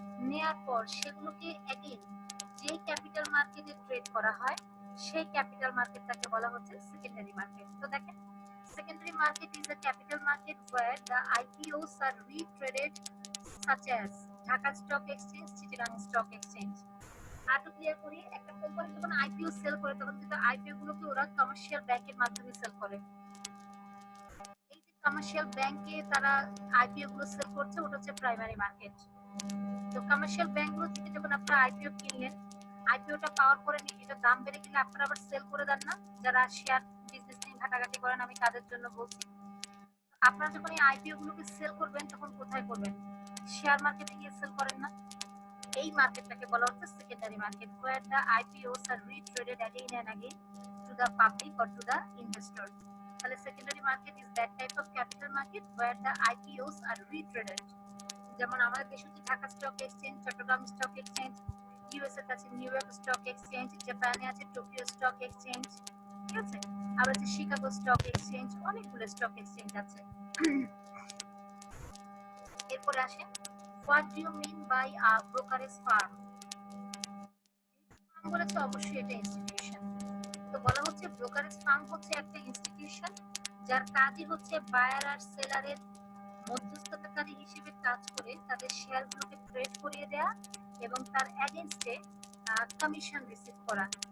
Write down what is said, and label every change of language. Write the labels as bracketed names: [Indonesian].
[Bangla] নেয়ার পর সেগুলোকে অ্যাগেইন যে ক্যাপিটাল মার্কেটে ট্রেড করা হয় সেই ক্যাপিটাল মার্কেটটাকে বলা হচ্ছে সেকেন্ডারি মার্কেট। তো দেখেন, [English] secondary market is a capital market where the IPOs are retraded such as Dhaka Stock Exchange, Chittagong Stock Exchange. [Bangla] আর তো ক্লিয়ার করি, একটা কোম্পানি যখন আইপিও সেল করে তখন কিন্তু আইপিও গুলোকে ওরা কমার্শিয়াল ব্যাংকের মাধ্যমে সেল করে। এই যে কমার্শিয়াল ব্যাংকে তারা আইপিও গুলো সেল করছে ওটা হচ্ছে প্রাইমারি মার্কেট। তো কমার্শিয়াল ব্যাংকগুলো থেকে যখন আপনারা আইপিও কিনলেন, আইপিওটা পাওয়ার পরে এটা দাম বেড়ে গেলে আপনারা আবার সেল করে দেন না? যারা শেয়ার বিজনেস নিয়ে ঘাটাঘাটি করেন, আমি তাদের জন্য বলছি। আপনারা যখন এই আইপিও গুলোকে সেল করবেন তখন কোথায় করবেন? শেয়ার মার্কেটে গিয়ে সেল করেন না? এই মার্কেটটাকে বলা হচ্ছে secondary market, [English] where the IPOs are retraded again and again to the public or to the investor. [Bangla] তাহলে secondary market [English] is that type of capital market where the IPOs are retraded. [Bangla] যেমন আমাদের দেশে হচ্ছে Dhaka stock exchange, Chittagong stock exchange, USA তে আছে new York stock exchange, জাপানে আছে Tokyo stock exchange, ঠিক আছে? আবার আছে শিকাগো স্টক এক্সচেঞ্জ, অনেকগুলো স্টক এক্সচেঞ্জ আছে। এরপরে আসে, [English] what do you mean by a brokerage firm? [Bangla] Farm বলেছে অবশ্যই এটা ইনস্টিটিউশন। তো বলা হচ্ছে ব্রোকারেজ ফার্ম হচ্ছে একটা ইনস্টিটিউশন যার কাজই হচ্ছে বায়ার আর সেলারের মধ্যস্থতাকারী হিসেবে কাজ করে তাদের শেয়ারগুলোকে ট্রেড করিয়ে দেয়া এবং তার এগেইনস্টে কমিশন রিসিভ করা।